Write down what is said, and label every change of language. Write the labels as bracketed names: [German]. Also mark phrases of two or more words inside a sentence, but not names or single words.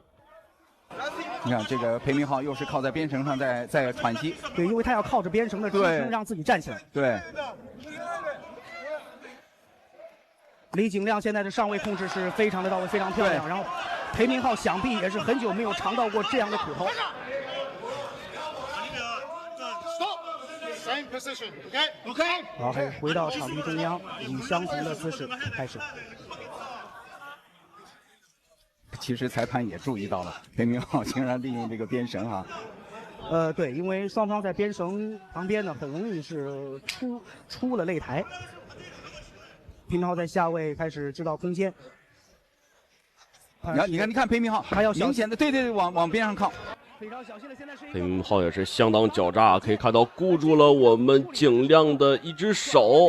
[Chinese] 你看這個裴明浩又是靠在邊繩上在喘息，對，因為他要靠着邊繩的支撐讓自己站起來。對。李景亮現在的上位控制是非常的到位，非常漂亮。然後裴明浩想必也是很久沒有嘗到過這樣的苦頭。好，還是回到場地中央，以相同的姿勢開始。其實裁判也注意到了，裴明浩竟然利用這個邊繩啊。對，因為雙方在邊繩旁邊呢，很容易是出了擂台。裴明浩在下位開始制造空間。你看裴明浩，他要明顯的對，往邊上靠。非常小心的，現在是裴明浩也是相當狡詐，可以看到箍住了我們景亮的一隻手。